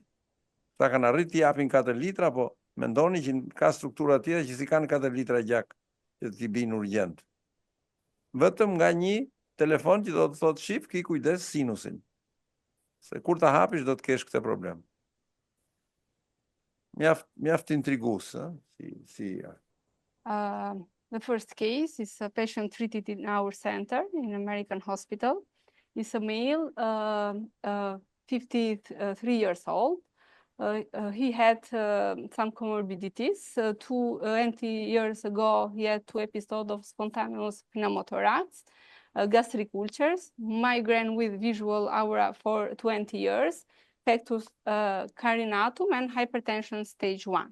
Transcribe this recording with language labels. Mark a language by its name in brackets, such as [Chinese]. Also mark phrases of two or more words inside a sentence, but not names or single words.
[Albanian] Ta kanë arrit t'i japin 4 litra, po mendoni që ka struktura tjera që si kanë 4 litra gjak që t'i bin urgjent. Vetëm nga një telefon që do të thotë shif, ki kujdes sinusin. Se kur ta hapish do të kesh këtë problem. Mjaft intrigues, [English] The first case is a patient treated in our center in American hospital. It's a male, 53 years old, he had some comorbidities. 20 years ago, he had 2 episodes of spontaneous pneumothorax, gastric ulcers, migraine with visual aura for 20 years, pectus carinatum, and hypertension stage 1.